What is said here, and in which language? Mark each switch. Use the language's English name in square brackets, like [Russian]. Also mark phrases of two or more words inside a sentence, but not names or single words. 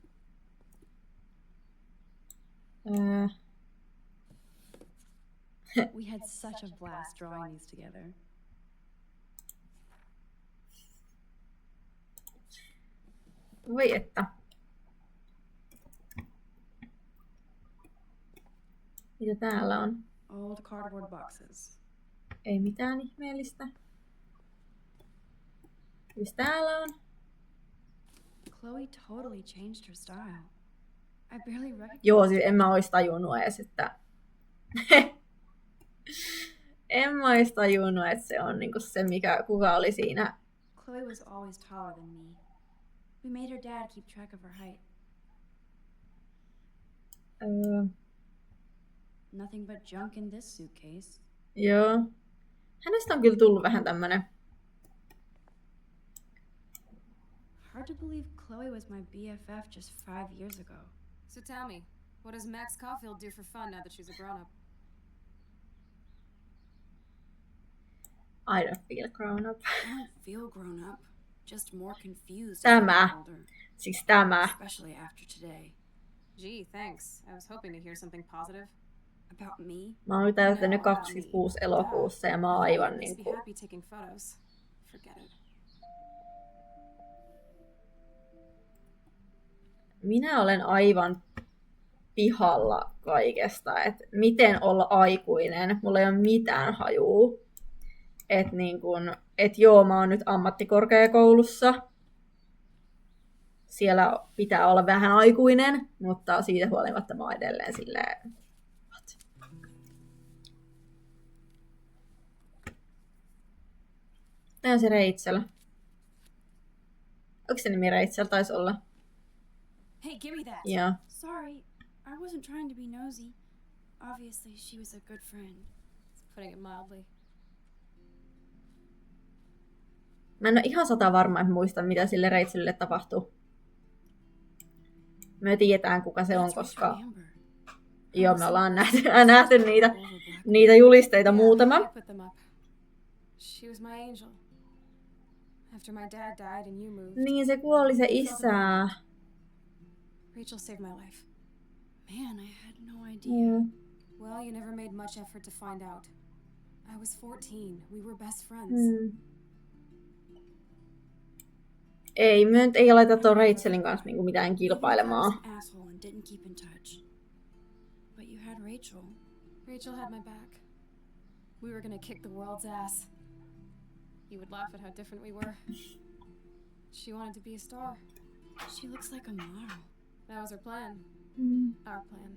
[English] We had such a blast drawing these together. [Finnish] Voi että. Mitä täällä on? [English] Old cardboard boxes. [Finnish] Ei mitään ihmeellistä. Mitä täällä on? [English] Chloe totally changed her style. I barely recognized. [Finnish] Joo, siis en mä ois tajunnut edes, että... en mä ois tajunnut, että se on niinku se, kuka oli siinä. [English] Chloe was always taller than me. We made her dad keep track of her height. Nothing but junk in this suitcase. [Finnish] Joo. Hänestä on kyllä tullut vähän tämmönen... [English] Hard to believe Chloe was my BFF just 5 years ago. So tell me, what does Max Caulfield do for fun now that she's a grown-up? I don't feel grown up. I don't feel grown up, just more confused. as I [Finnish] Tämä. [English] get older, [Finnish] Siis tämä. [English] especially after today. Gee, thanks. I was hoping to hear something positive. About me? [Finnish] Mä oon täyttänyt [English] No, [Finnish] 26 elokuussa ja mä oon aivan [English] Makes me [Finnish] niinku... [English] happy taking photos. Forget it. [Finnish] Minä olen aivan pihalla kaikesta, että miten olla aikuinen. Mulla ei ole mitään hajua. Että niin kun, joo, mä oon nyt ammattikorkeakoulussa. Siellä pitää olla vähän aikuinen, mutta siitä huolimatta mä oon edelleen silleen... What? Tää on se Rachel. Onko se nimi Rachel? Taisi olla. [English] Hey, give me that. [Finnish] Joo. [English] Sorry, I wasn't trying to be nosy. Obviously, she was a good friend. Putting it mildly. [Finnish] Mä en ole ihan 100% varma, että muistan, mitä sille Rachelille tapahtuu. Me tiedetään, kuka se on, [English] That's [Finnish] koska [English] Rachel Amber. [Finnish] joo, me ollaan nähty niitä julisteita muutama. [English] I put them up. She was my angel. After my dad died and you moved, [Finnish] Niin, se kuoli se isä. [English] Rachel saved my life. Man, I had no idea. Well, you never made much effort to find out. I was 14. We were best friends. [Finnish] Ei, me nyt ei aleta tuon Rachelin kanssa niinku mitään kilpailemaan. [English] I was an asshole and didn't keep in touch. But you had Rachel. Rachel had my back. We were gonna kick the world's ass. You would laugh at how different we were. She wanted to be a star. She looks like a model. That was her plan. Our plan.